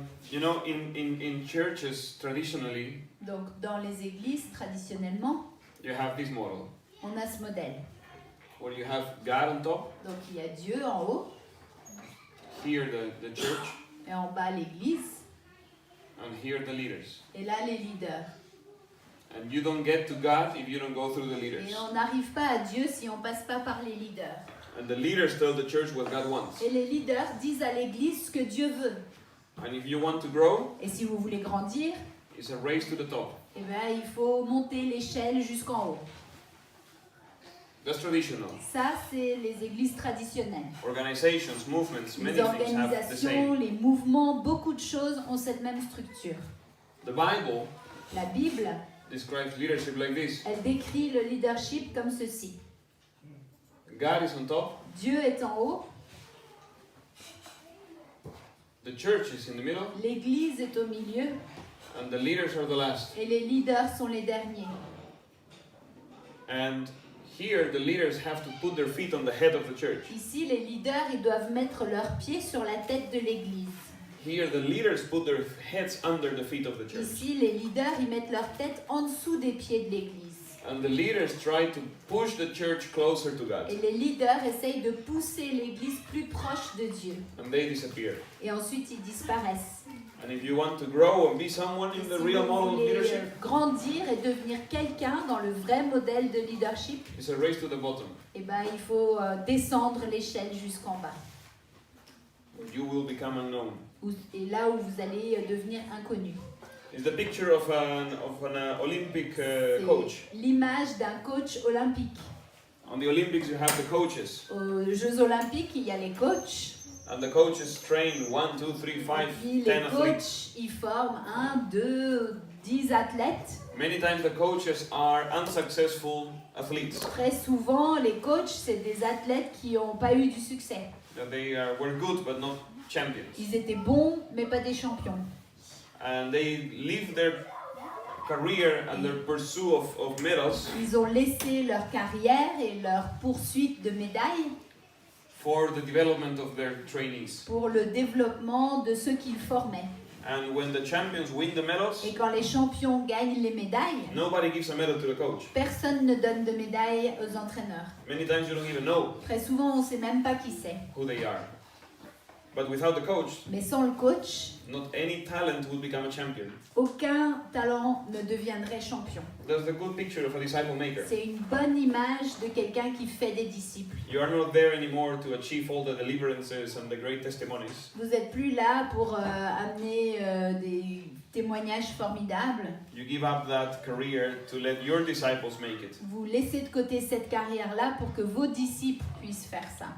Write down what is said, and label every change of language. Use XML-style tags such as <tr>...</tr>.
<en>You know, in churches traditionally,</en> <fr>Donc dans les églises, traditionnellement,</fr> <en>you have this model</en> <fr>on a ce modèle.</fr> <en>where you have God on top,</en> <fr>Donc il y a Dieu en haut</fr> <en>here the church,</en> <fr>et en bas l'église</fr> <en>and here the leaders.</en> <fr>et là les leaders.</fr> <en>And you don't get to God if you don't go through the leaders.</en> <fr>Et on n'arrive pas à Dieu si on passe pas par les leaders.</fr> <en>And the leaders tell the church what God wants.</en> <fr>Et les leaders disent à l'église ce que Dieu veut.</fr> <en>And if you want to grow,</en> <fr>Et si vous voulez grandir,</fr> <en>it's a race to the top.</en> <fr>eh ben, il faut monter l'échelle jusqu'en haut.</fr> <en>That's traditional.</en> <fr>Ça, c'est les églises traditionnelles.</fr> <en>Organizations, movements, many things have the</en> <fr>organisations,</fr> <en>same.</en> <fr>les mouvements, beaucoup de choses ont cette même structure.</fr> <en>The Bible</en> <fr>La Bible</fr> <en>describes leadership like this.</en> <fr>Elle décrit le leadership comme ceci.</fr> <en>God is on top,</en> <fr>Dieu est en haut,</fr> <en>the church is in the middle,</en> <fr>l'Église est au milieu</fr> <en>and the leaders are the last.</en> <fr>et les leaders sont les derniers.</fr> <en>And here the leaders have to put their feet on the head of the church.</en> <fr>Ici, les leaders, ils doivent mettre leurs pieds sur la tête de l'Église.</fr> <en>Here the leaders put their heads under the feet of the church.</en> <fr>Ici, les leaders, ils mettent leur tête en dessous des pieds de l'Église.</fr> <en>And the leaders try to push the church closer to God.</en> <fr>Et les leaders essayent de pousser l'Église plus proche de Dieu.</fr> <en>And they disappear.</en> <fr>Et ensuite, ils disparaissent.</fr> <en>And if you want to grow and be someone</en> <fr>Et</fr> <en>in</en> <fr>si</fr> <en>the</en> <fr>vous</fr> <en>real model of</en> <fr>voulez</fr> <en>leadership,</en> <fr>grandir et devenir quelqu'un dans le vrai modèle de leadership,</fr> <en>it's a race to the bottom.</en> <fr>eh ben, il faut descendre l'échelle jusqu'en bas.</fr> <en>Where you will become unknown.</en> <fr>Et là où vous allez devenir inconnu.</fr> <en>It's the picture of an Olympic coach.</en> <fr>C'est l'image d'un coach olympique.</fr> <en>On the Olympics, you have the coaches.</en> <fr>Aux Jeux olympiques, il y a les coachs.</fr> <en>And the coaches train 1, 2, 3, 5,</en> <fr>Et puis</fr> <en>10</en> <fr>les</fr> <en>athletes.</en> <fr>coachs, ils forment 1, 2, 10 athlètes.</fr> <en>Many times the coaches are unsuccessful athletes.</en> <fr>Très souvent, les coachs, c'est des athlètes qui n'ont pas eu du succès.</fr> <en>That they were good but not champions.</en> <fr>Ils étaient bons, mais pas des champions.</fr> <en>And they live their career and their pursuit of medals</en> <fr>Ils ont laissé leur carrière et leur poursuite de médailles</fr> <en>for the development of their trainees.</en> <fr>pour le développement de ceux qu'ils formaient.</fr> <en>And when the champions win the medals,</en> <fr>Et quand les champions gagnent les médailles,</fr> <en>nobody gives a medal to the coach.</en> <fr>personne ne donne de médaille aux entraîneurs.</fr> <en>Many times you don't even know</en> <fr>Très souvent, on ne sait même pas qui c'est.</fr> <en>who they are. But without the coach,</en> <fr>Mais sans le coach,</fr> <en>not any talent would become a champion.</en> <fr>aucun talent ne deviendrait champion.</fr> <en>That's the good picture of a disciple maker.</en> <fr>C'est une bonne image de quelqu'un qui fait des disciples.</fr> <en>You are not there anymore to achieve all the deliverances and the great testimonies.</en> <fr>Vous n'êtes plus là pour amener des témoignages formidables.</fr> <en>You give up that career to let your disciples make it.</en> <fr>Vous laissez de côté cette carrière-là pour que vos disciples puissent faire ça.</fr>